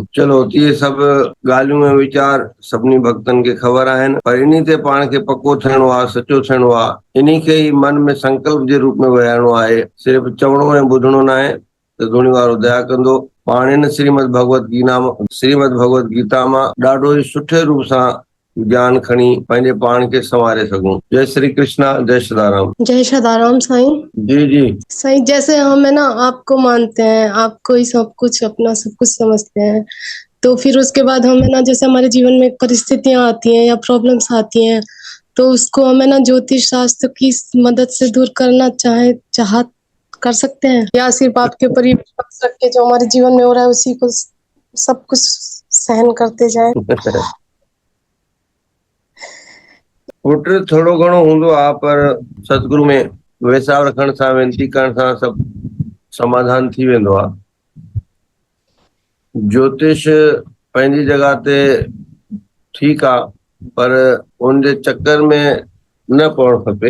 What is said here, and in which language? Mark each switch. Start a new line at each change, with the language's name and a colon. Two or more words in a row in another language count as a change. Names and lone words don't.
Sindhi: चलो इहे सभु ॻाल्हियूं ऐं वीचार सभिनी भक्तनि खे ख़बर आहिनि, पर इन्ही ते पाण खे पको थियणो आहे, सचो थियणो आहे। इन्ही खे ई मन में संकल्प जे रूप में विहारणो आहे, सिर्फ़ु चवणो ऐं ॿुधणो न आहे। त धुणी वारो दया कंदो, पाण हिन श्रीमद भगवत गीता मां ॾाढो ई सुठे रूप सां ज्ञान खणी पंहिंजे पाण खे संवारे सघूं। जय श्री कृष्णा, जय सदाराम। जय सदाराम साईं। जी जी साईं,
Hindi: जैसे हम है ना आपको मानते हैं, आपको ही सब कुछ अपना सब कुछ समझते हैं, तो फिर उसके बाद हम है ना जैसे हमारे जीवन में परिस्थितियां आती हैं या प्रॉब्लम्स आती हैं, तो उसको हम है ना ज्योतिष शास्त्र की मदद से दूर करना चाह कर सकते हैं, या सिर्फ आपके ऊपर ही विश्वास रख के जो हमारे जीवन में हो रहा है उसी को सब कुछ सहन करते जाएं।
Sindhi: पुट थोड़ो घणो हूंदो आहे, पर सतगुरु में वैसाव रखण सां, वेनती करण सां सभु समाधान थी वेंदो आहे। ज्योतिष पंहिंजी जगह ते ठीकु आहे, पर उनजे चक्कर में न पवणु खपे।